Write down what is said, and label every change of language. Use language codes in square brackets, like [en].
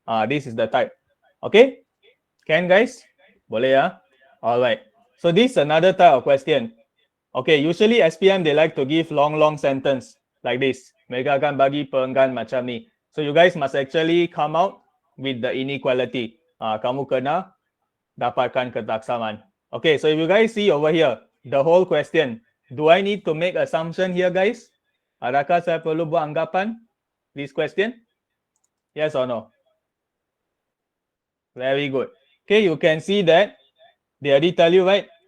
[en] This is the type. Okay, can guys? [ms] Boleh ya? [en] Alright. So this is another type of question. Okay, usually SPM they like to give long sentence like this. [ms] Mereka akan bagi perenggan macam ni. [en] So you guys must actually come out with the inequality. [ms] Kamu kena dapatkan ketaksaman. [en] Okay, so if you guys see over here, the whole question, do I need to make assumption here, guys? [ms] Adakah saya perlu buat anggapan [en] this question? Yes or no? Very good. Okay, you can see that they already tell you, right?